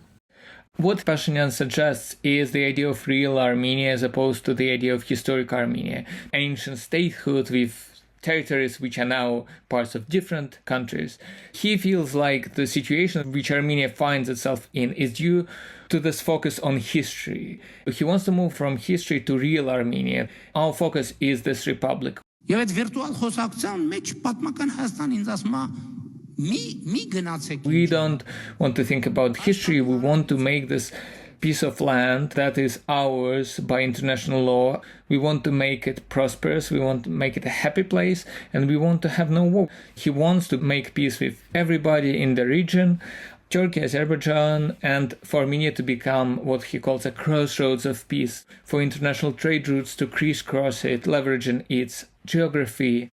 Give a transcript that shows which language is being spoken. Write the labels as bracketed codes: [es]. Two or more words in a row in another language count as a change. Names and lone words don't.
[en] What Pashinyan suggests is the idea of real Armenia as opposed to the idea of historic Armenia, ancient statehood with territories which are now parts of different countries. He feels like the situation which Armenia finds itself in is due to this focus on history. He wants to move from history to real Armenia. Our focus is this republic. [hy] Եվ այդ վիրտուալ խոսակցության մեջ պատմական Հայաստան ինձ ասում է մի գնացեք. [en] We don't want to think about history. We want to make this piece of land that is ours by international law. We want to make it prosperous. We want to make it a happy place, and we want to have no war. He wants to make peace with everybody in the region, Turkey, Azerbaijan, and for Armenia to become what he calls a crossroads of peace, for international trade routes to crisscross it, leveraging its geography.